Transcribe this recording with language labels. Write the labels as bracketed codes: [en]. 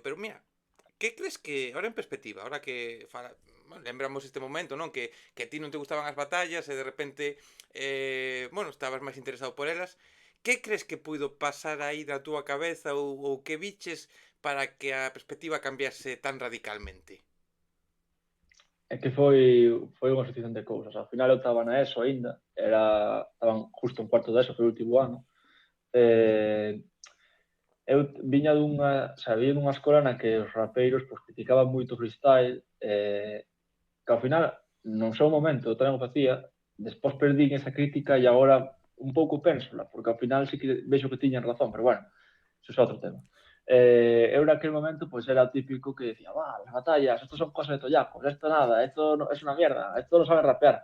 [es] Pero mira, que crees que, ahora en perspectiva, ahora que bueno, [gl] lembramos este momento, non? Que a ti non te gustaban as batallas e de repente, bueno, estabas máis interesado por elas, Que crees que puido pasar aí na túa cabeza ou que viches para que a perspectiva cambiase tan radicalmente? É que foi unha sucesión de cousas. Ao final eu estaba na ESO aínda, estaban justo en cuarto de ESO, foi o último ano. Eh, eu viña dunha, o sea, viña dunha escola na que os rapeiros pues, criticaban moito o freestyle, que ao final, non só un momento, eu tamén o facía, despois perdín esa crítica e agora un pouco pénsola, porque ao final sí que vexo que tiñan razón, pero bueno, eso é outro tema. Eu naquele momento pues era típico que decía, [es] va, las batallas, esto son cosas de tollacos, esto nada, esto no, es una mierda, esto no sabe rapear.